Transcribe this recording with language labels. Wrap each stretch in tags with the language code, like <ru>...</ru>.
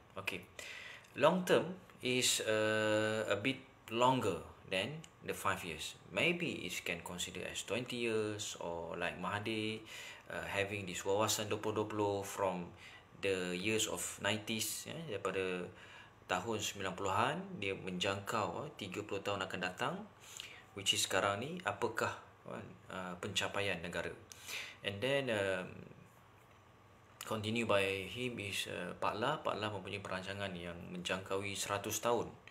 <en>Okay, long term is a bit longer than the 5 years. Maybe it can consider as 20 years, or like Mahathir having this wawasan 2020 from the years of 90s,</en> <ms>daripada tahun 90-an dia menjangkau 30 tahun akan datang,</ms> <en>which is</en> <ms>sekarang ni apakah pencapaian negara.</ms> <en>And then continue by him is Pak La.</en> <ms>Pak La mempunyai perancangan yang menjangkaui 100 tahun.</ms>